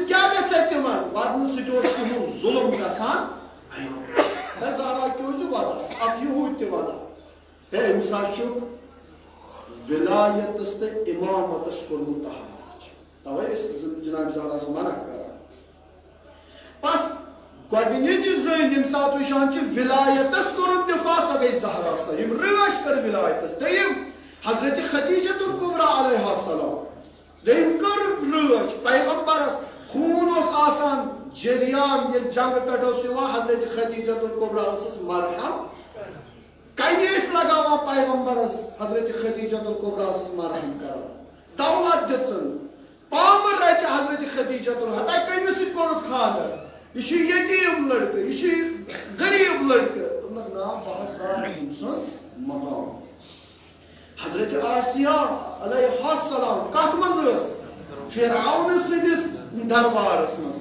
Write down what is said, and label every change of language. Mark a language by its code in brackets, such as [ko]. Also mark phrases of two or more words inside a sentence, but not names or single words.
[ks] کیٛاہ گژھِ ہا تِمن واتنہٕ سۭتۍ اوس تِمن ظُلم گژھان ہے زہرا کیٛاہ چھُ وَنان اکھ یہوٗدۍ تہِ وَنان ہے أمِس حظ چھُ ولایتَس تہٕ اِمامتَس کوٚرمُت تحریٖچ تَوَے ٲسۍ جناب زہراہَس منع کران بس گۄڈٕنِچ زٔنۍ ییٚمہِ ساتہٕ وٕچھان چھِ ولایتَس کوٚرُن دِفاع سۄ گٔے زہرا سا یِم رٲچھ کٔر ولایتَس دوٚیِم حضرت خدیجۃ الکبریٰ [ar] علیہ السلام [ks] دوٚیِم کٔر رٲچھ پیغمبرس خوٗن اوس آسان جریان ییٚلہِ جنگہٕ پٮ۪ٹھ اوس یِوان حضرت خدیجۃ الکبریٰ ٲسٕس مرہم کَنہِ ٲسۍ لگاوان پیغمبرس حضرت خدیجۃ الکبریٰ ٲسٕس مرہم کران دولت دِژٕن پامہٕ رچہِ حضرت خدیجۃ الحتہ کٔمِس سۭتۍ کوٚرُتھ خانٛدر یہِ چھُ یتیٖم لڑکہٕ یہِ چھُ غریٖب لڑکہٕ دوٚپنکھ نا بہٕ حظ ژاو أمۍ سُنٛد مقام حضرت آسیہ [ar] علیہ السلام [ks] کتھ منٛز ٲس فرعون سٕنٛدِس دربارس منٛز